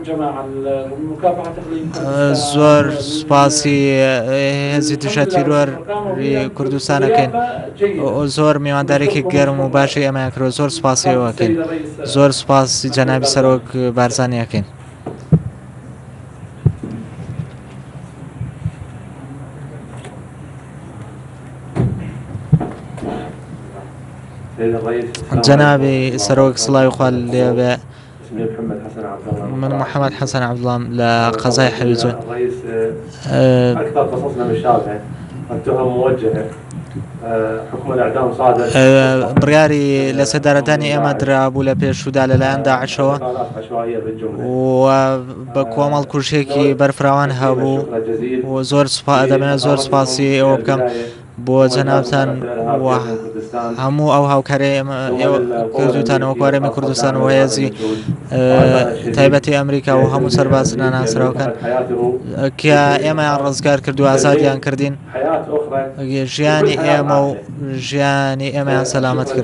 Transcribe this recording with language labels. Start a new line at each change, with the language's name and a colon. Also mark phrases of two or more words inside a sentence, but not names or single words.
Central Kurdish: زۆر سوپاسی هێزی دژە تیرۆری کوردستانەکەین، زۆر میواندارێکی گەرم و باشی ئەمەکرۆ، زۆر سوپاسیەوەکەین، زۆر سوپاسی جەنابی سەرۆک بارزانیەکەین. جنابي سەرۆک سڵاوی خوا لێبێ.
Arabic: من محمد حسن عبدالله لقضايا حويجة. أكثر قصصنا مشابهة، التهم موجهة، حكم الإعدام صادر.
Central Kurdish: بڕیاری لە سەدارەتانی ئێمە درابوو لە پێشودا لەلایەن داعشەوە و بە کۆمەڵ کوژێکی بەرفراوان هەبوو و زۆر دەمێنێت زۆر سپاسی ئێوە بکەم بۆ جەنابتان و هەموو ئەو هاوکارەی کردوتانەوە کۆرەمی کوردستان و هێزی تایبەتی ئەمریکا و هەموو سەرباز ناناسراوەکان کە ئێمەیان ڕزگار کردو ئازادیان کردین، ژیانی ئێمە و ژیانی ئێمەیان سەلامەت کرد.